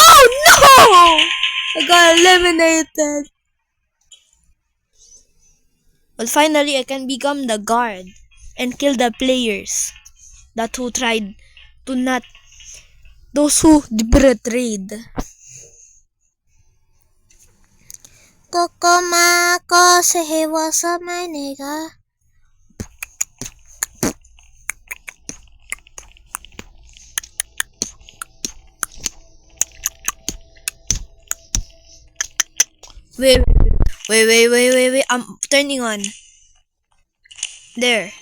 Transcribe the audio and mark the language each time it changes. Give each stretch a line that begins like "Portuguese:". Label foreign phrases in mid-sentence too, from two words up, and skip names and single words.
English: Oh, no! I got eliminated. Well, finally, I can become the guard and kill the players that who tried to not, those who betrayed. Kokomako sehewa sama nega. Wait. I'm turning on. There.